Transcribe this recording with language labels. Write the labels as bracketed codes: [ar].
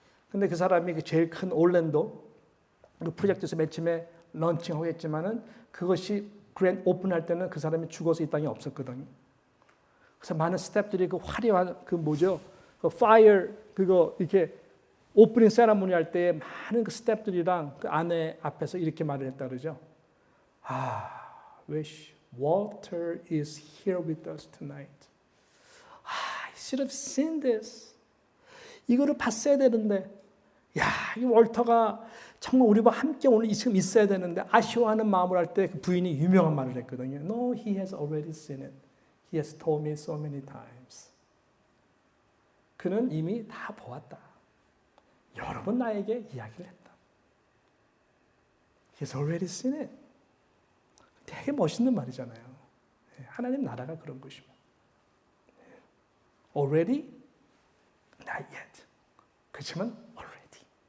[ko] 근데 그 사람이 그 제일 큰 올랜도 그 프로젝트에서 맨 처음에 런칭하고 했지만은 그것이 그랜드 오픈할 때는 그 사람이 죽어서 이 땅에 없었거든요. 그래서 많은 스태프들이 그 화려한 그 뭐죠? 그 파이어 그거 이렇게 오프닝 세레모니 할 때 많은 그 스태프들이랑 그 아내 앞에서 이렇게 말을 했다 그러죠. [en] Wish Walter is here with us tonight. I should have seen this. [ko] 이거를 봤어야 되는데, 야, 이 월터가 정말 우리와 함께 오늘 지금 있어야 되는데 아쉬워하는 마음을 할 때 그 부인이 유명한 말을 했거든요. [en] No, he has already seen it. He has told me so many times. [ko] 그는 이미 다 보았다. 여러 번 나에게 이야기를 했다. [en] He has already seen it. [ko] 되게 멋있는 말이잖아요. 하나님 나라가 그런 것입니다. [en] Already? Not yet. 그렇지만 already.